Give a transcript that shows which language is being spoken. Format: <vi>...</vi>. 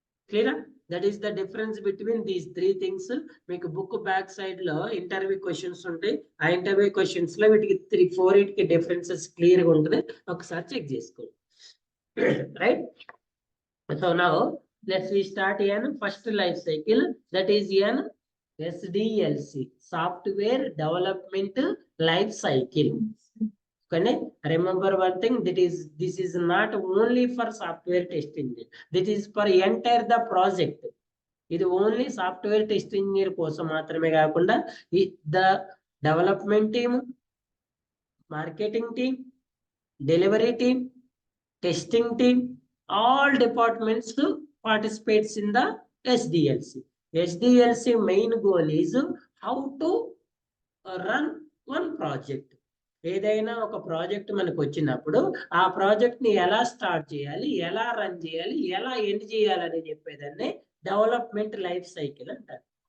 <te>క్లియరా,</te> <en>That is the difference between these three things.</en> <te>మీకు book back side లో interview questions ఉంటాయి, ఆ ఇంటర్వ్యూ క్వశ్చన్స్ లో వీటికి 4 డిఫరెన్సెస్ క్లియర్ గా ఉంటుంది, ఒకసారి చెక్ చేసుకోండి.</te> <en>Right, so now let's we start first life cycle, that is SDLC, software development life cycle.</en> <te>కానీ</te> <en>remember one thing, this is not only for software test engineer, this is for entire the project.</en> <te>ఇది</te> <en>only software test engineer</en> <te>కోసం మాత్రమే కాకుండా</te> <en>The development team, marketing team, delivery team, testing team, all departments participates in the SDLC. SDLC main goal is how to run one project.</en> <te>ఏదైనా ఒక project మనకు వచ్చినప్పుడు ఆ project ని ఎలా స్టార్ట్ చేయాలి, ఎలా రన్ చేయాలి, ఎలా ఎండ్ చేయాలని చెప్పేదాన్ని డెవలప్మెంట్ లైఫ్ సైకిల్ అంటారు.</te>